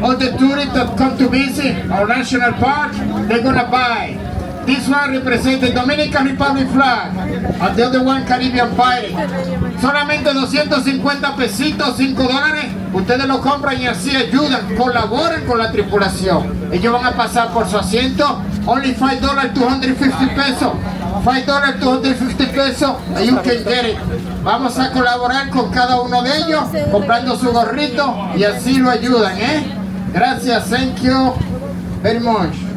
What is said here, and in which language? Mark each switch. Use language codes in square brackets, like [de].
[en] All the tourists that come to visit our national park, they're gonna buy. This one represents the Dominican Republic flag, and the other one Caribbean pirate. [es] Solamente 250 pesitos, 5 dólares. Ustedes lo compran y así ayudan, colaboran con la tripulación. Ellos van a pasar por su asiento. [en] Only $5, 250 pesos. $5, 250 pesos, and you can get it. [es] Vamos a colaborar con cada uno de ellos, comprando su gorrito y así lo ayudan, ¿eh? Gracias, [en] thank you very much.